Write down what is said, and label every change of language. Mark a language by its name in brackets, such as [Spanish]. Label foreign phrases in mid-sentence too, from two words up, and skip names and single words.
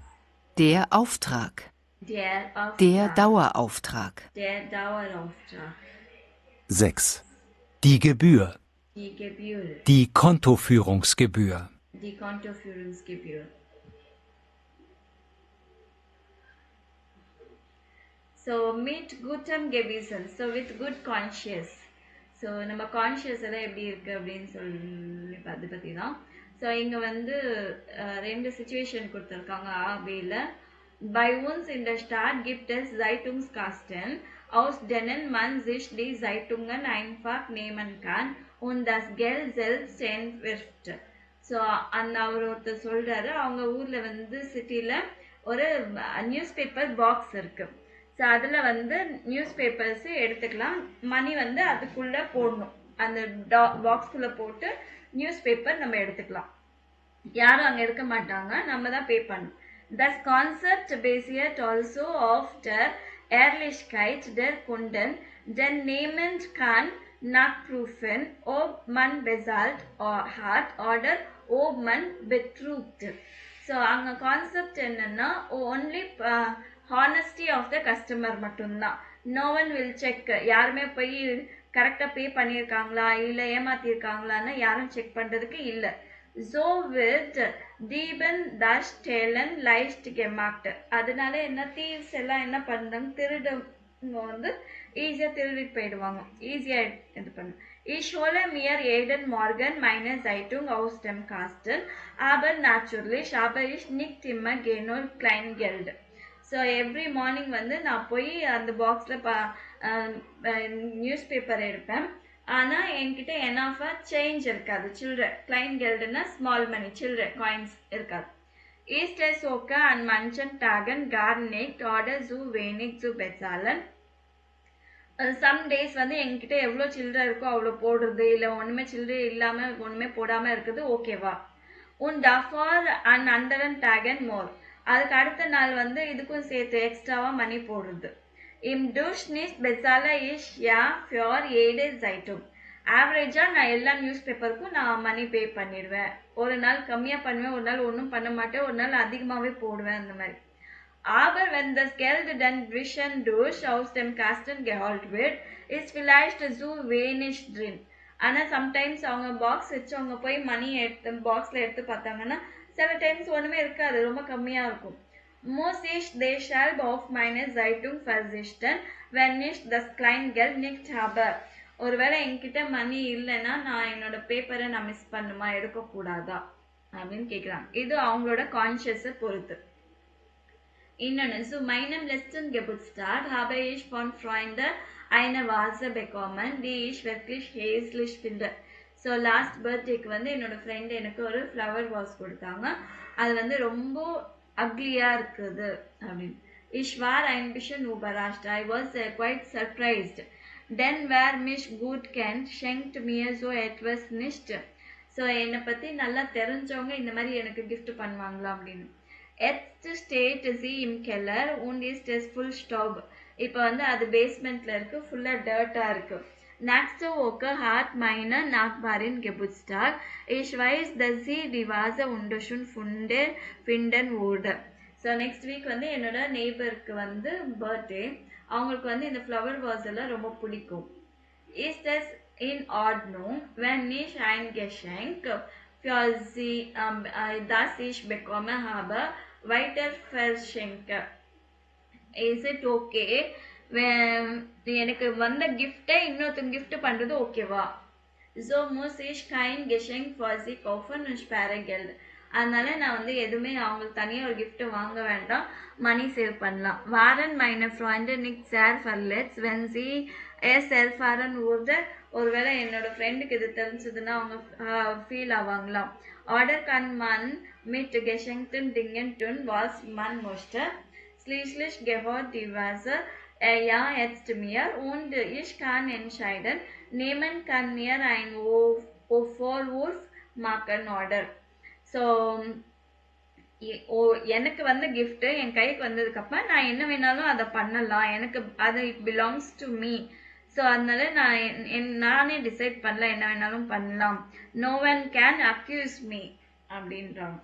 [German] Der Auftrag. Der Dauerauftrag. 6. Die Gebühr. Die Gebühr. Die Kontoführungsgebühr. Die Kontoführungsgebühr. So, mit gutem Gewissen. [English] So, with good conscience. [Tamil] ஸோ நம்ம கான்ஷியஸ் எல்லாம் எப்படி இருக்குது அப்படின்னு சொல்லி அது பற்றி தான். ஸோ இங்கே வந்து ரெண்டு சுச்சுவேஷன் கொடுத்துருக்காங்க ஆபியில். [German] Bei uns in der Stadt gibt es Zeitungskasten, aus denen man sich die Zeitungen einfach nehmen kann und das Geld selbst entwirft. [Tamil] ஸோ அந்த அவர் ஒருத்தர் சொல்கிறாரு, அவங்க ஊரில் வந்து சிட்டியில் ஒரு [English] news paper box [Tamil] இருக்குது. ஸோ அதில் வந்து [English] news papers [Tamil] எடுத்துக்கலாம், மணி வந்து அதுக்குள்ளே போடணும், அந்த பாக்ஸ்குள்ளே போட்டு [English] news paper [Tamil] நம்ம எடுத்துக்கலாம். யாரும் அங்கே இருக்க மாட்டாங்க, நம்ம தான் பே பண்ணணும். [German] Das Konzept basiert also auf der Ehrlichkeit der Kunden, denn niemand kann nachprüfen, ob man bezahlt hat oder ob man betrugt. [Tamil] So அங்கே கான்செப்ட் என்னன்னா [English] only honesty of the customer [Tamil] மட்டும்தான். [English] No one will check. [Tamil] யாருமே போய் கரெக்டாக பே பண்ணியிருக்காங்களா இல்லை ஏமாத்திருக்காங்களான்னு யாரும் செக் பண்ணுறதுக்கு இல்லை. [German] So wird Dieben das Stehlen leicht gemacht. [Tamil] அதனால என்ன thieves எல்லாம் என்ன பண்ணுறாங்க, திருடுங்க வந்து ஈஸியாக திருடிட்டு போயிடுவாங்க, ஈஸியாக இது பண்ணு. [German] Ich hole mir jeden Morgen meine Zeitung aus dem Kasten, aber natürlich habe ich nicht immer genug Kleingeld. [Tamil] ஸோ [English] every morning [Tamil] வந்து நான் போய் அந்த பாக்ஸில் [English] news paper [Tamil] எடுப்பேன், ஆனால் என்கிட்ட எனாஃபாக சேஞ்ச் இருக்காது, சில்லறை. கிளைன் கெல்டுன்னா [English] small money, [Tamil] சில்லறை காயின்ஸ் இருக்காது. [German] Ist es okay an manchen Tagen gar nicht oder so wenig zu bezahlen? [English] some days [Tamil] வந்து என்கிட்ட எவ்வளோ சில்லறை இருக்கோ அவ்வளோ போடுறது, இல்லை ஒன்றுமே சில்லறை இல்லாமல் ஒன்றுமே போடாமல் இருக்குது, ஓகேவா? [German] Und davor an anderen Tagen more. [Tamil] அதுக்கு அடுத்த நாள் வந்து இதுக்கும் சேர்த்து எக்ஸ்ட்ராவாக மணி போடுறது. [German] Im Durchschnitt bezahle ich ja für jede Zeitung. [Tamil] ஆவரேஜாக நான் எல்லா [English] news paperக்கும் [Tamil] நான் [English] money pay [Tamil] பண்ணிடுவேன். ஒரு நாள் கம்மியாக பண்ணுவேன், ஒரு நாள் ஒன்றும் பண்ண மாட்டேன், ஒரு நாள் அதிகமாகவே போடுவேன், அந்த மாதிரி. [German] Aber wenn das Geld dann zwischendurch aus dem Kasten geholt wird, ist vielleicht so wenig drin. [Tamil] ஆனால் சம்டைம்ஸ் அவங்க பாக்ஸ் வச்சு அவங்க போய் மணி எடுத்து பாக்ஸில் எடுத்து பார்த்தாங்கன்னா சில டைம்ஸ் ஒன்றுமே இருக்காது, ரொம்ப கம்மியாக இருக்கும். [German] Muss ich deshalb auf meine Zeitung verzichten, wenn ich das Kleingeld nicht habe? [Tamil] ஒருவேளை என்கிட்ட மணி இல்லைன்னா நான் என்னோட பேப்பரை நான் மிஸ் பண்ணுமா, எடுக்கக்கூடாதா அப்படின்னு கேட்குறாங்க. இது அவங்களோட கான்ஷியஸை பொறுத்து. இன்னொன்று, [German] zu meinem letzten Geburtstag habe ich von Freunden eine Vase bekommen, die ich wirklich hässlich finde. [Tamil] ஸோ [English] last birthdayக்கு [Tamil] வந்து என்னோட ஃப்ரெண்டு எனக்கு ஒரு [English] flower vase [Tamil] கொடுத்தாங்க, அது வந்து ரொம்ப அக்லியாக இருக்குது அப்படின்னு. [German] Ich war ein bisschen überrascht. [English] I was quite surprised. [German] Denn wer mich gut kennt, schenkt mir so etwas nicht. [Tamil] ஸோ என்னை பற்றி நல்லா தெரிஞ்சவங்க இந்த மாதிரி எனக்கு கிஃப்ட் பண்ணுவாங்களா அப்படின்னு. [German] Jetzt steht sie im Keller und ist es full Staub. [Tamil] இப்போ வந்து அது பேஸ்மெண்ட்டில் இருக்குது, ஃபுல்லாக டர்ட்டாக இருக்குது. [German] Nächste Woche hat meine Nachbarin Geburtstag. Ich weiß, dass sie die Vase wunderschön finden würde. [Tamil] ஸோ [English] next week [Tamil] வந்து என்னோட நெய்பருக்கு வந்து பர்த்டே, அவங்களுக்கு வந்து இந்த [English] flower vase [Tamil] எல்லாம் ரொம்ப பிடிக்கும். [German] Ist es in Ordnung, wenn ich ein Geschenk für sie, das ich bekommen habe, weiter verschenke? [English] Is it okay? [Tamil] எனக்கு வந்த கிஃப்டை இன்னொருத்தங்க கிஃப்ட் பண்ணுறது ஓகேவா? [German] So muss ich kein Geschenk für sie kaufen und spare Geld. [Tamil] அதனால நான் வந்து எதுவுமே அவங்களுக்கு தனியாக ஒரு கிஃப்ட் வாங்க வேண்டாம், [English] money save [Tamil] பண்ணலாம். [German] Waren meine Freunde nicht sehr verletzt, wenn sie es erfahren wurde? [Tamil] ஒருவேளை என்னோட ஃப்ரெண்டுக்கு இது தெரிஞ்சதுன்னா அவங்க ஃபீல் ஆவாங்களாம். [German] Oder kann man mit geschenkten Dingen tun, was man möchte? Schließlich gehört die Vase ja jetzt mir und ich kann entscheiden. Niemand kann mir einen Vorwurf machen oder. [Tamil] ஸோ எனக்கு வந்த கிஃப்ட்டு என் கைக்கு வந்ததுக்கப்புறம் நான் என்ன வேணாலும் அதை பண்ணலாம், எனக்கு அது [English] it belongs to me. [Tamil] ஸோ அதனால நானே டிசைட் பண்ணல, என்ன வேணாலும் பண்ணலாம். [English] no one can accuse me அப்படின்றாங்க.